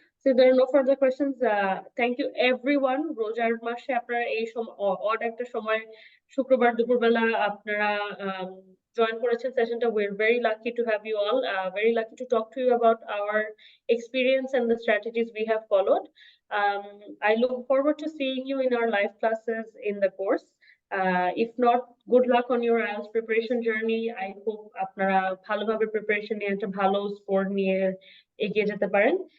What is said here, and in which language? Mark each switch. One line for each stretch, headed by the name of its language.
English: So there are no further questions. Thank you everyone.
Bangla: রোজার মাসে আপনারা এই অড একটা সময় শুক্রবার দুপুরবেলা আপনারা জয়েন করেছেন সেশনটা।
English: We are very lucky to have you all, very lucky to talk to you about our experience and the strategies we have followed. I look forward to seeing you in our live classes in the course. If not, good luck on your IELTS preparation journey. I hope
Bangla: আপনারা ভালোভাবে preparation নিয়ে একটা ভালো score নিয়ে এগিয়ে যেতে পারেন।